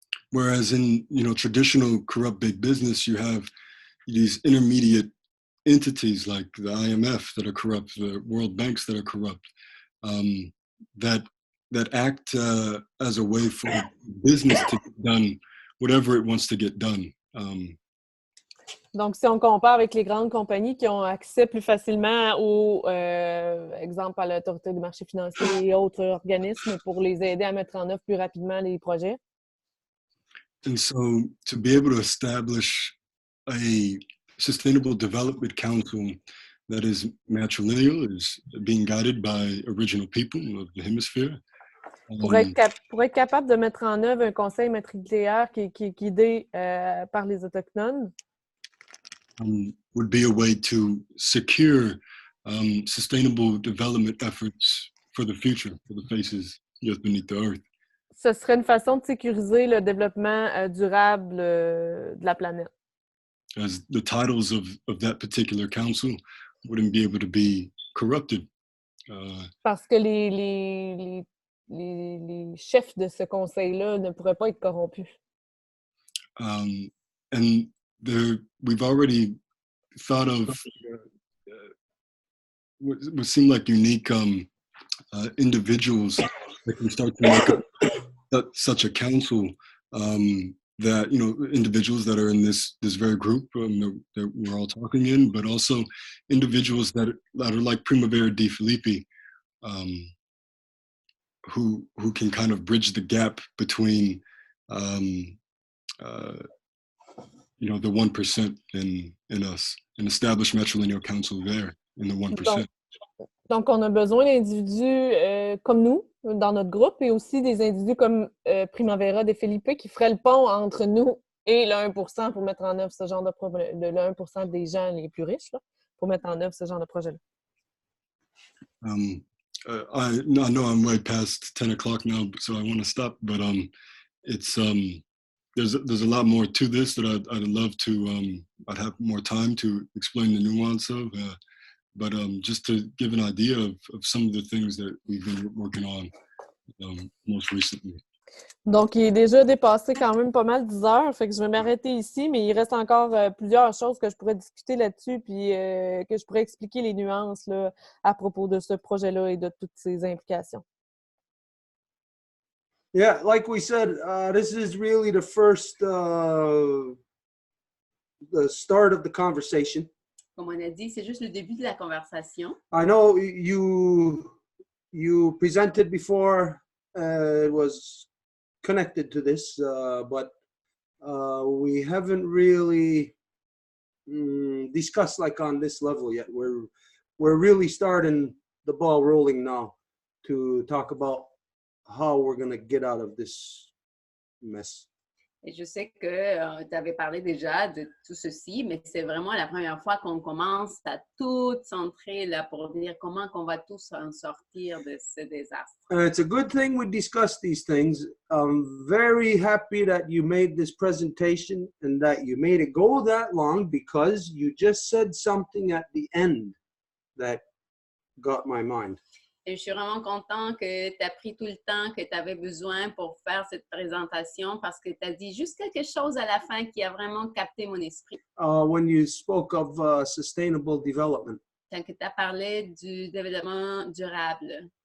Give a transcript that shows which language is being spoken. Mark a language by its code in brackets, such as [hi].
[en] Whereas in traditional corrupt big business, you have these intermediate entities like the IMF that are corrupt, the World Banks that are corrupt, that act as a way for business to get done whatever it wants to get done. [fr] Donc, si on compare avec les grandes compagnies qui ont accès plus facilement au, exemple, à l'autorité du marché financier et autres organismes pour les aider à mettre en œuvre plus rapidement les projets. [en] And so to be able to establish a sustainable development council that is matrilineal, is being guided by original people of the hemisphere. [fr] Pour être capable de mettre en œuvre un conseil matrilinéaire qui est guidé par les Autochtones, [en] would be a way to secure sustainable development efforts for the future, for the faces just beneath the earth. [fr] Ce serait une façon de sécuriser le développement durable de la planète. [en] As the titles of that particular council wouldn't be able to be corrupted. [fr] Parce que les chefs de ce conseil-là ne pourraient pas être corrompus. [en] And we've already thought of what seem like unique individuals that can start to make up such a council, that individuals that are in this very group that we're all talking in, but also individuals that are like Primavera Di Filippi, who can kind of bridge the gap between the 1% in us, and establish matrilineal council there in the 1%. [fr] Donc, on a besoin d'individus comme nous, dans notre groupe, et aussi des individus comme Primavera de Felipe qui feraient le pont entre nous et le 1% pour mettre en œuvre ce genre de projet, le 1% des gens les plus riches, là, pour mettre en œuvre ce genre de projet-là. [en] I know I'm way past 10 o'clock now, so I want to stop, but it's there's a lot more to this that I'd love to I'd have more time to explain the nuance of, but just to give an idea of some of the things that we've been working on most recently. [fr] Donc, il est déjà dépassé quand même pas mal 10 heures, fait que je vais m'arrêter ici, mais il reste encore plusieurs choses que je pourrais discuter là-dessus, puis que je pourrais expliquer les nuances là, à propos de ce projet-là et de toutes ses implications. [en] Yeah, like we said, this is really the first the start of the conversation. [fr] Comme on a dit, c'est juste le début de la conversation. [en] I know you presented before, it was connected to this, but we haven't really discussed like on this level yet. We're really starting the ball rolling now to talk about how we're going to get out of this mess. [fr] Et je sais que tu avais parlé déjà de tout ceci, mais c'est vraiment la première fois qu'on commence à tout centrer là pour dire comment qu'on va tous en sortir de ce désastre. [en] It's a good thing we discuss these things. I'm very happy that you made this presentation and that you made it go that long because you just said something at the end that got my mind. [fr] Et je suis vraiment content que tu as pris tout le temps que tu avais besoin pour faire cette présentation parce que tu as dit juste quelque chose à la fin qui a vraiment capté mon esprit. [en] When you spoke of sustainable development, [fr] Quand tu as parlé du développement durable.